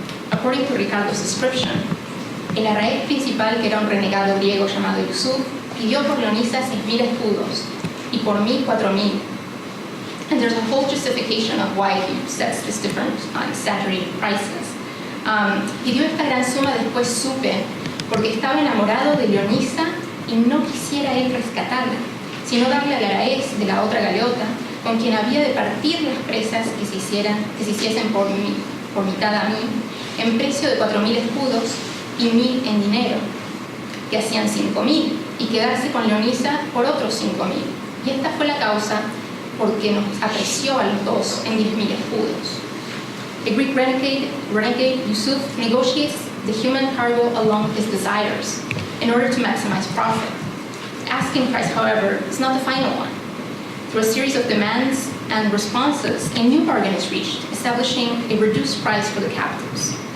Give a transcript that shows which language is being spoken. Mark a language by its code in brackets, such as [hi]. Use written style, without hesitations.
[en] According to Ricardo's description, [es] el arraez principal, que era un renegado griego llamado Yusuf, pidió por Leonisa 6,000 escudos, y por mí 4,000. [en] And there's a whole justification of why he sets these different exaggerated prices. [es] Pidió esta gran suma, después supe, porque estaba enamorado de Leonisa y no quisiera él rescatarla, sino darle al araez de la otra galeota, con quien había de partir las presas que se hiciesen por mitad a mí, en precio de 4,000 escudos y 1,000 en dinero, que hacían 5,000, y quedarse con Leonisa por otros 5,000. Y esta fue la causa porque nos apreció a los dos en 10,000 escudos. [en] The Greek renegade Yusuf negotiates the human cargo along with his desires in order to maximize profit. The asking price, however, is not the final one. Through a series of demands and responses, a new bargain is reached, establishing a reduced price for the captives.